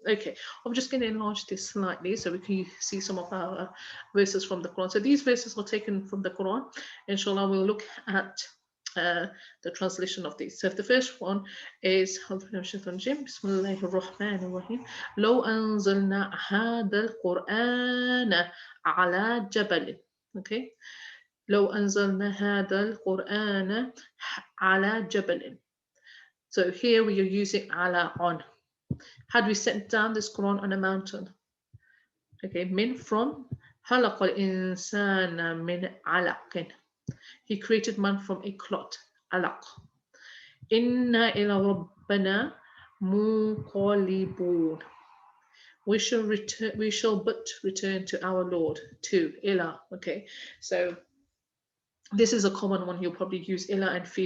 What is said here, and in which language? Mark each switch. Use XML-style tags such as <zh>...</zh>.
<en>Okay, I'm just going to enlarge this slightly so we can see some of our verses from the Quran. So these verses are taken from the Quran. Inshallah, we'll look at the translation of these. So the first one is Bismillahirrahmanirrahim.</en> <ar>لو أنزلنا هذا القرآن على جبل.</ar> <en>Okay.</en> <ar>لو أنزلنا هذا القرآن على جبل.</ar> <en>So here we are using ala on. Had we sent down this Quran on a mountain? Okay, min from</en> <ar>خلق الإنسان من علق.</ar> <en>He created man from a clot, alaq.</en> <ar>Inna ila rabbana munqalibun.</ar> <en>We shall but return to our Lord, to ila. Okay, so this is a common one. You'll probably use ila, and fi.</en>